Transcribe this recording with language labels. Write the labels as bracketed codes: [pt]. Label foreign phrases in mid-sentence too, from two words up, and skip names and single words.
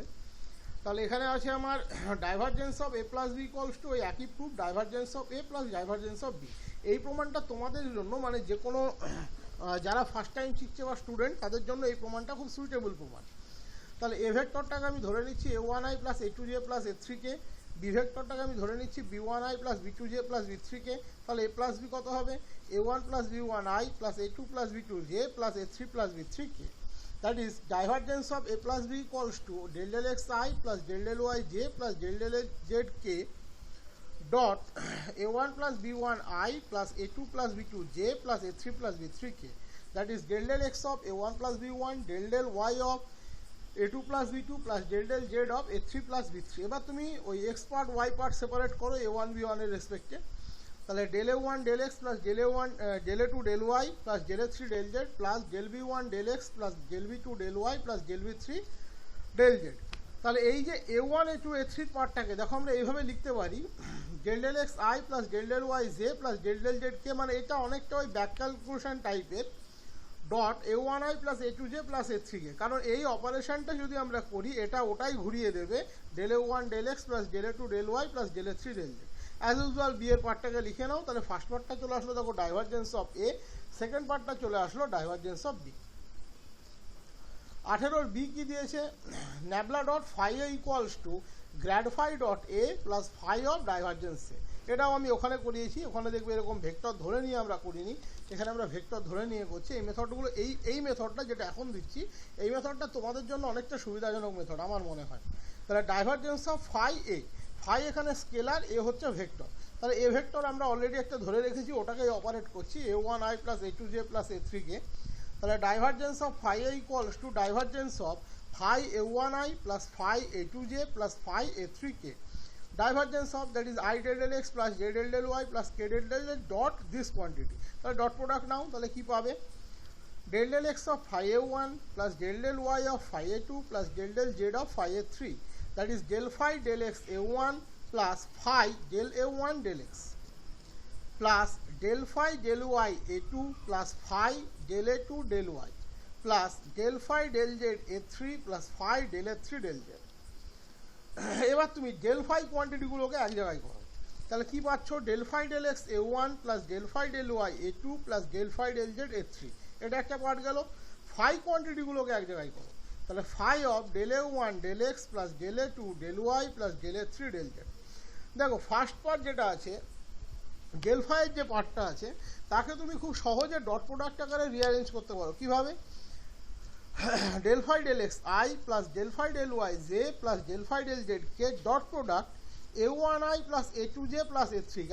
[bn] তাহলে এখানে আছে আমার [en] divergence of a plus b equals to [bn] ওই একই প্রুফ, [en] divergence of a plus divergence of b. [bn] এই প্রমাণটা তোমাদের জন্য, মানে যে কোনো যারা [en] first time [bn] শিখছে বা স্টুডেন্ট, তাদের জন্য এই প্রমাণটা খুব সুইটেবল প্রমাণ। তাহলে এ ভেক্টরটাকে আমি ধরে নিচ্ছি [en] a1i plus a2j plus a3k, [bn] বি ভেক্টরটাকে আমি ধরে নিচ্ছি [en] b1i plus b2j plus b3k. তাহলে a plus b [bn] কত হবে? [en] a1 plus b1i plus a2 plus b2j plus a3 plus b3k. That is divergence of a plus b equals to del del xi plus del del yj plus del del zk dot a1 plus b1i plus a2 plus b2j plus a3 plus b3k. That is del del x of a1 plus b1 del del y of a2 plus b2 plus del del z of a3 plus b3. [bn] এবার তুমি ওই [en] x part y part separate [bn] করো a1 b1 এর রেসপেক্টে। [en] তাহলে del a1 del x plus del a1 del a2 del y plus del a3 del z plus del b1 del x plus del b2 del y plus del b3 del z। [bn] তাহলে এই যে a1 a2 a3 পার্টটাকে দেখো আমরা এইভাবে লিখতে পারি [en] del del x i plus del del y j plus del del z k, [bn] মানে এটা অনেকটা ওই ব্যাক ক্যালকুলেশন টাইপের [en] dot a1i plus a2j plus a3k, [bn] কারণ এই অপারেশনটা যদি আমরা করি এটা ওটাই ঘুরিয়ে দেবে [en] del a1 del x plus del a2 del y plus del a3 del z. as usual [bn] বি এর পার্টটাকে লিখে নাও। তাহলে ফার্স্ট পার্টটা চলে আসলো দেখো [en] divergence of a, [bn] সেকেন্ড পার্টটা চলে আসলো [en] divergence of b. [bn] 18 বি কি দিয়েছে? [en] nabla dot phi a equals to grad phi dot a plus phi of divergence a. [bn] এটাও আমি ওখানে করিয়েছি, ওখানে দেখবে এরকম ভেক্টর ধরে নিয়ে আমরা করিনি, এখানে আমরা ভেক্টর ধরে নিয়ে করছি। এই মেথডগুলো এই মেথডটা যেটা এখন দিচ্ছি এই মেথডটা তোমাদের জন্য অনেকটা সুবিধাজনক মেথড আমার মনে হয়। তাহলে [en] divergence of phi a, [bn] ফাই এখানে স্কেলার, এ হচ্ছে ভেক্টর। তাহলে এ ভেক্টর আমরা অলরেডি একটা ধরে রেখেছি, ওটাকেই অপারেট করছি [en] a1i plus a2j plus a3k. তাহলে divergence of phi a equals to divergence of phi a1i plus phi a2j plus phi a3k. Divergence of that is I del del x plus j del del y plus k del del z dot this quantity. [bn] তাহলে [en] dot product [bn] নাও, তাহলে কি পাবে? [en] del del x of phi a1 plus del del y of phi a2 plus del del z of phi a3. That is del phi del x a1 plus phi del a1 del x plus del phi del y a2 plus phi del a2 del y plus del phi del z a3 plus phi del a3 del z। [bn] এবার তুমি del phi কোয়ান্টিটিগুলোকে এক জায়গায় করো, তাহলে কি পাচ্ছ? [en] del phi del x a1 plus del phi del y a2 plus del phi del z a3, [bn] এটা একটা পার্ট গেল। [en] phi [bn] কোয়ান্টিটিগুলোকে এক জায়গায় করো, তাহলে [en] phi of del a1 del x plus del a2 del y plus del a3 del z। [bn] দেখো ফার্স্ট পার্ট যেটা আছে del phi এর যে পার্টটা আছে তাকে তুমি খুব সহজে [en] dot product [bn] আকারে রিঅ্যারেঞ্জ করতে পারো। কিভাবে? [en] del phi del x I plus del phi del y j plus del phi del z k dot product a1i plus a2j plus a3 কে।